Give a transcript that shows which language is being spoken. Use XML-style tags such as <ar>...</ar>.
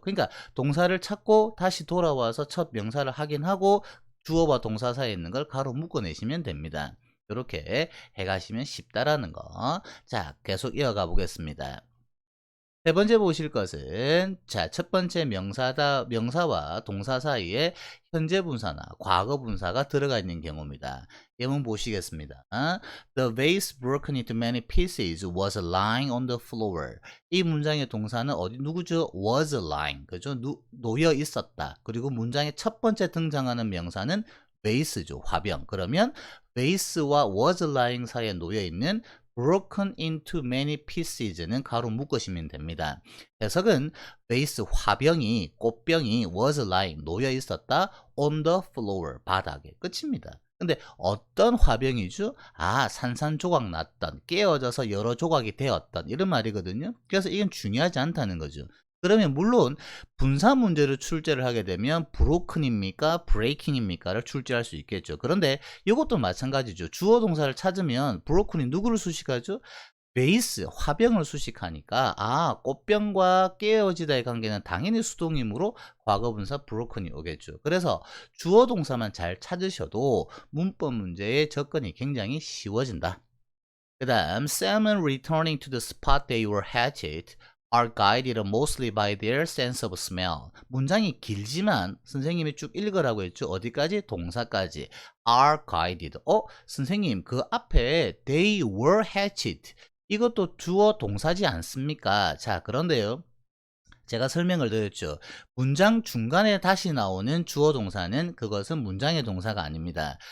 <ko>그러니까 동사를 찾고 다시 돌아와서 첫 명사를 확인하고 주어와 동사 사이에 있는 걸 가로 묶어내시면 됩니다. 이렇게 해가시면 쉽다라는 거. 자, 계속 이어가 보겠습니다. 세 번째 보실 것은, 자, 첫 번째 명사와 동사 사이에 현재 분사나 과거 분사가 들어가 있는 경우입니다. 예문 보시겠습니다.</ko> <en>The vase broken into many pieces was lying on the floor.</en> <ko>이 문장의 동사는 누구죠?</ko> <en>was lying.</en> <ko>그죠? 놓여 있었다. 그리고 문장의 첫 번째 등장하는 명사는 vase죠. 화병. 그러면 vase와 was lying 사이에 놓여 있는</ko> <en>broken into many pieces</en> <ko>는 가로 묶으시면 됩니다. 해석은 vase, 화병이, 꽃병이</ko> <en>was lying,</en> <ko>놓여 있었다.</ko> <en>on the floor,</en> <ko>바닥에. 끝입니다. 근데 어떤 화병이죠? 산산조각 났던, 깨어져서 여러 조각이 되었던, 이런 말이거든요. 그래서 이건 중요하지 않다는 거죠. 그러면 물론 분사 문제를 출제를 하게 되면 브로큰입니까 브레이킹입니까를 출제할 수 있겠죠. 그런데 이것도 마찬가지죠. 주어 동사를 찾으면 브로큰이 누구를 수식하죠? 베이스, 화병을 수식하니까 꽃병과 깨어지다의 관계는 당연히 수동이므로 과거분사 브로큰이 오겠죠. 그래서 주어 동사만 잘 찾으셔도 문법 문제의 접근이 굉장히 쉬워진다.</ko> <en>그 다음 salmon returning to the spot they were hatched are guided mostly by their sense of smell.</en> <ko>문장이 길지만 선생님이 쭉 읽으라고 했죠. 어디까지? 동사까지.</ko> <en>are guided.</en> <ko>선생님 그 앞에</ko> <en>they were hatched.</en> <ko>이것도 주어 동사지 않습니까? 자, 그런데요. 제가 설명을 드렸죠. 문장 중간에 다시 나오는 주어 동사는 그것은 문장의 동사가 아닙니다.</ko>